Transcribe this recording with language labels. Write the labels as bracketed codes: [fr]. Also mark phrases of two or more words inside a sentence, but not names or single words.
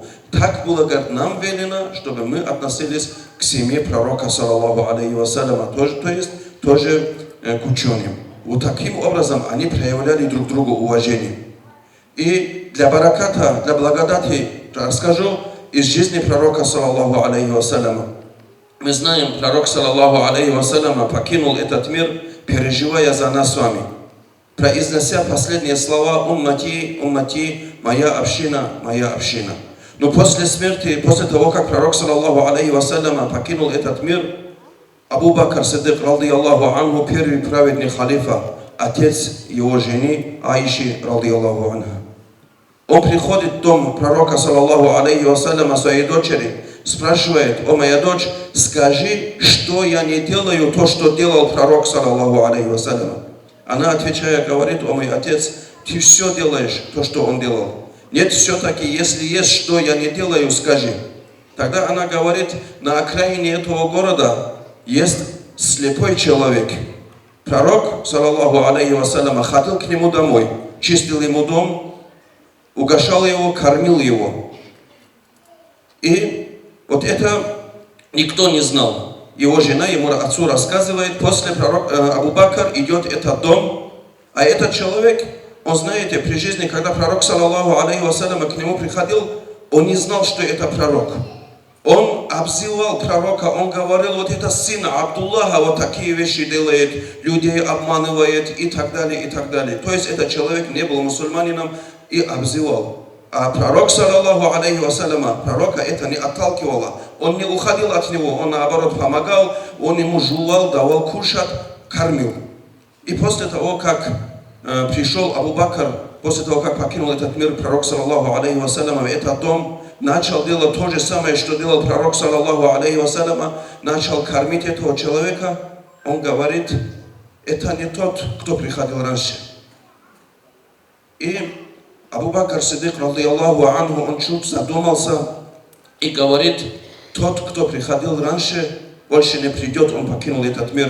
[ru] Так было, говорит, нам велено, чтобы мы относились к семье пророка, [ar] صلى الله عليه وسلم, [ru] то есть тоже к ученым. Вот таким образом они проявляли друг другу уважение. И для бараката, для благодати расскажу из жизни пророка, [ar] صلى الله عليه وسلم. [ru] Мы знаем, пророк, [ar] صلى الله عليه وسلم, [ru] покинул этот мир, переживая за нас с вами, произнося последние слова: [ar] «أمتي أمتي, [ru] моя община, моя община». Но после смерти, после того, как пророк, [ar] صلى الله عليه وسلم, [ru] покинул этот мир, Абу Бакр Сиддик, [ar] رضي الله عنه, [ru] первый праведный халифа, отец его жены Аиши, [ar] رضي الله عنها. [ru] Он приходит в дом пророка, [ar] صلى الله عليه وسلم, [ru] своей дочери, спрашивает: о моя дочь, скажи, что я не делаю то, что делал пророк, [ar] صلى الله عليه وسلم. [ru] Она, отвечая, говорит: о мой отец, ты все делаешь, то, что он делал. Нет, все-таки, если есть, что я не делаю, скажи. Тогда она говорит: на окраине этого города есть слепой человек. Пророк, [ar] صلى الله عليه وسلم, [ru] ходил к нему домой, чистил ему дом, угощал его, кормил его. И вот это никто не знал. Его жена ему, отцу, рассказывает: после Абу Бакр идет этот дом, а этот человек, он, знаете, при жизни, когда пророк, [ar] صلى الله عليه وسلم, [ru] к нему приходил, он не знал, что это пророк. Он обзывал пророка, он говорил: вот это сын Абдуллаха, вот такие вещи делает, людей обманывает и так далее, и так далее. То есть этот человек не был мусульманином и обзывал. А пророк, [ar] صلى الله عليه وسلم, [ru] пророка это не отталкивало. Он не уходил от него, он наоборот помогал, он ему жевал, давал кушать, кормил. И после того, как пришел Абу Бакр, после того, как покинул этот мир, пророк, [ar] صلى الله عليه وسلم, [ru] этот дом, начал делать то же самое, что делал пророк, [ar] صلى الله عليه وسلم, [ru] начал кормить этого человека. Он говорит: это не тот, кто приходил раньше. И Абу Бакр Сиддик, [ar] رضي الله عنه, [ru] он чуть задумался и говорит: тот, кто приходил раньше, больше не придет, он покинул этот мир.